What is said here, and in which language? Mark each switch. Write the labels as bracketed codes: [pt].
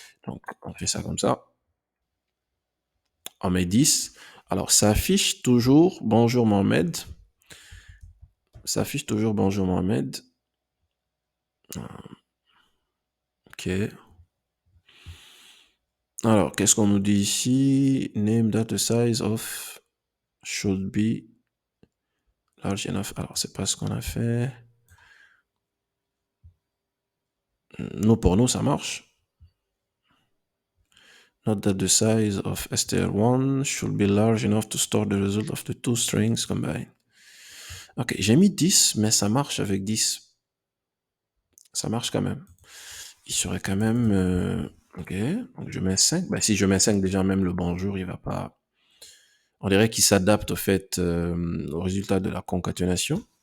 [fr] Donc, on fait ça comme ça. On met 10. Alors, ça affiche toujours bonjour Mohamed. Ça affiche toujours bonjour Mohamed. Ok. Alors, qu'est-ce qu'on nous dit ici? [en] Name data size of should be large enough. [fr] Alors, c'est pas ce qu'on a fait. Nous, pour nous, ça marche. [en] Note that the size of str1 should be large enough to store the result of the two strings combined. [fr] Ok, j'ai mis 10, mais ça marche avec 10. Ça marche quand même. Il serait quand même... ok, donc je mets 5. Ben, si je mets 5, déjà même le bonjour, il va pas... On dirait qu'il s'adapte au fait, au résultat de la concaténation.